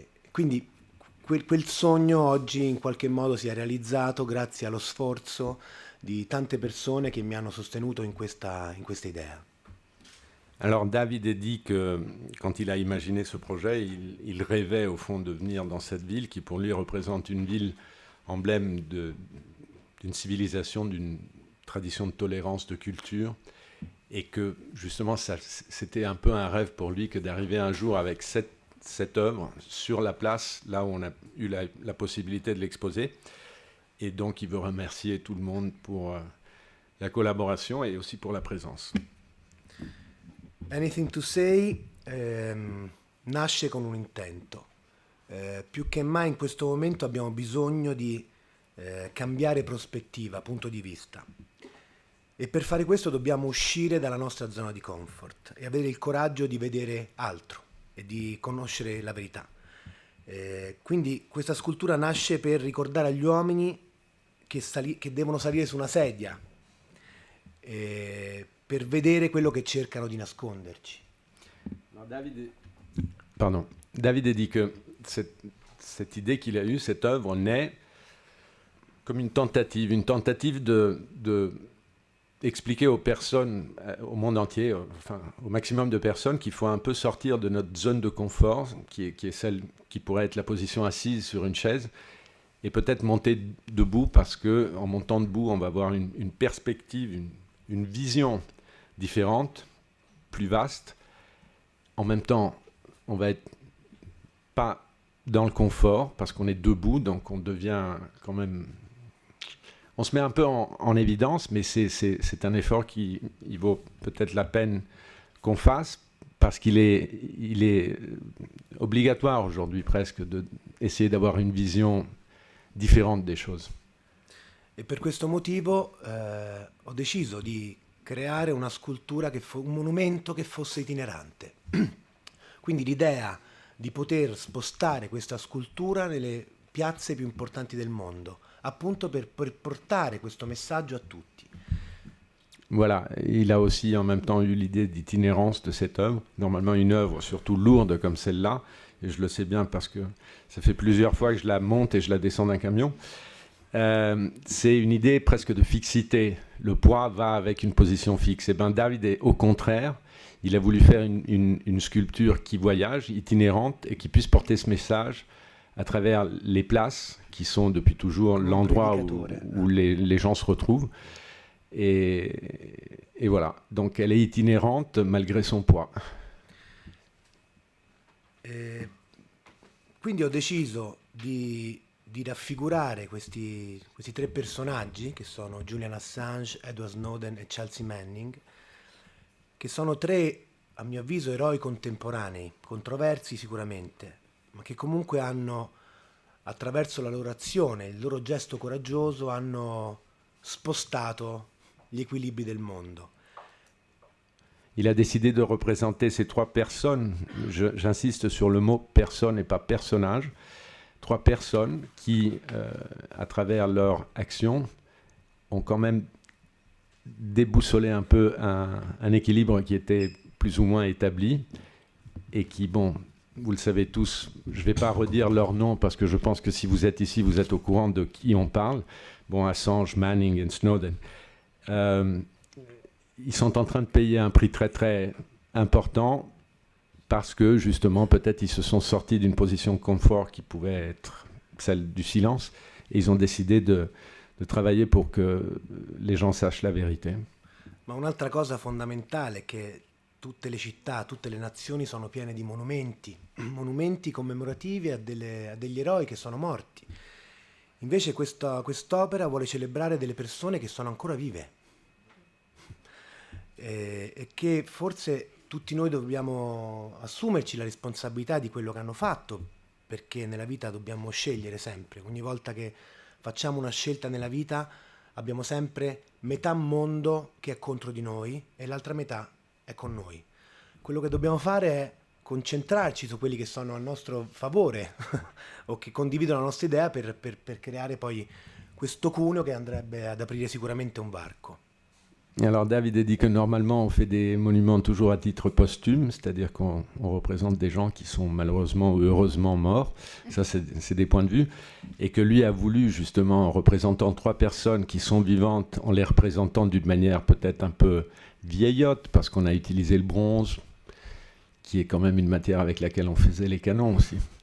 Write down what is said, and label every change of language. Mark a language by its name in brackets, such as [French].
[Italian] Quindi quel sogno oggi in qualche modo si è realizzato grazie allo sforzo di tante persone qui mi hanno sostenuto in questa idea. [French] Alors David a dit que quand il a imaginé ce projet, il rêvait au fond de venir dans cette ville qui pour lui représente une ville emblème d'une civilisation, d'une tradition de tolérance, de culture, et que justement c'était un peu un rêve pour lui que d'arriver un jour avec cette œuvre sur la place, là où on a eu la possibilité de l'exposer. Et donc il veut remercier tout le monde pour la collaboration et aussi pour la présence. [Italian] Anything to Say nasce con un intento. Più che mai in questo momento abbiamo bisogno di cambiare prospettiva, punto di vista. E per fare questo dobbiamo uscire dalla nostra zona di comfort e avere il coraggio di vedere altro e di conoscere la verità. Quindi questa scultura nasce per ricordare agli uomini che devono salire su una sedia per vedere quello che cercano di nasconderci. [French] Alors David a dit que cette idée qu'il a eue, cette œuvre, naît comme une tentative de expliquer aux personnes, au monde entier, enfin au maximum de personnes, qu'il faut un peu sortir de notre zone de confort, qui est celle qui pourrait être la position assise sur une chaise, et peut-être monter debout, parce qu'en montant debout, on va avoir une perspective, une vision différente, plus vaste. En même temps, on va être pas dans le confort, parce qu'on est debout, donc on devient quand même... On se met un peu en évidence, mais c'est un effort qui vaut peut-être la peine qu'on fasse, parce qu'il est obligatoire aujourd'hui presque d'essayer d'avoir une vision différente des choses. [Italian] E per questo motivo ho deciso di creare una scultura, un monumento che fosse itinerante. Quindi l'idea di poter spostare questa scultura nelle piazze più importanti del mondo, appunto per portare questo messaggio a tutti. [French] Voilà, il a aussi en même temps eu l'idée d'itinérance de cette œuvre. Normalement une œuvre surtout lourde comme celle-là, et je le sais bien parce que ça fait plusieurs fois que je la monte et je la descends d'un camion. C'est une idée presque de fixité. Le poids va avec une position fixe. Et bien David est au contraire, il a voulu faire une sculpture qui voyage, itinérante, et qui puisse porter ce message à travers les places qui sont depuis toujours l'endroit où les gens se retrouvent. Et voilà, donc elle est itinérante malgré son poids. [Italian] Quindi ho deciso di raffigurare questi tre personaggi, che sono Julian Assange, Edward Snowden e Chelsea Manning, che sono tre, a mio avviso, eroi contemporanei, controversi sicuramente, ma che comunque hanno, attraverso la loro azione, il loro gesto coraggioso, hanno spostato gli equilibri del mondo. [French] Il a décidé de représenter ces trois personnes, j'insiste sur le mot personne et pas personnage, trois personnes qui, à travers leur action, ont quand même déboussolé un peu un équilibre qui était plus ou moins établi et qui, bon, vous le savez tous, je ne vais pas redire leur nom parce que je pense que si vous êtes ici, vous êtes au courant de qui on parle. Bon, Assange, Manning et Snowden. Ils sont en train de payer un prix très très important parce que justement peut-être ils se sont sortis d'une position de confort qui pouvait être celle du silence et ils ont décidé de travailler pour que les gens sachent la vérité. [Italian] Ma un'altra cosa fondamentale è che tutte le città, tutte le nazioni sono piene di monumenti commemorativi a degli eroi che sono morti. Invece quest'opera vuole celebrare delle persone che sono ancora vive e che forse tutti noi dobbiamo assumerci la responsabilità di quello che hanno fatto, perché nella vita dobbiamo scegliere sempre. Ogni volta che facciamo una scelta nella vita abbiamo sempre metà mondo che è contro di noi e l'altra metà è con noi. Quello che dobbiamo fare è concentrarci su quelli che sono a nostro favore o che condividono la nostra idea per creare poi questo cuneo che andrebbe ad aprire sicuramente un varco. [French] Alors David a dit que normalement on fait des monuments toujours à titre posthume, c'est-à-dire qu'on représente des gens qui sont malheureusement ou heureusement morts, ça c'est des points de vue, et que lui a voulu justement en représentant 3 personnes qui sont vivantes, en les représentant d'une manière peut-être un peu vieillotte, parce qu'on a utilisé le bronze, qui est quand même une matière avec laquelle on faisait les canons aussi.